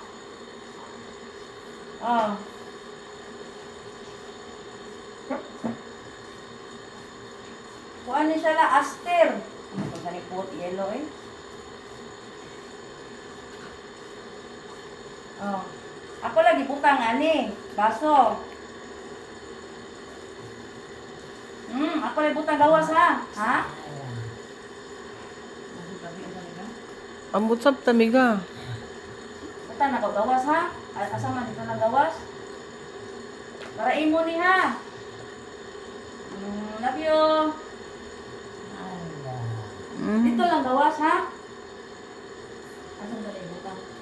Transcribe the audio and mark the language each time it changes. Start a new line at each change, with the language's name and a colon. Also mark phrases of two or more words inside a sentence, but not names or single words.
Cebuano: Oh. Kuha ni siya la, aster. Ano pag ganipot, yellow eh. Oh. Ako lagi butang ani, baso. Ako lagi butang gawas ha. Ha? Ambot sab tamiga. Butang na ko gawas ha. Asa man dito na gawas. Para imo ni ha.
English: Love you.
Cebuano: Dito lang gawas ha. Asa dali butang?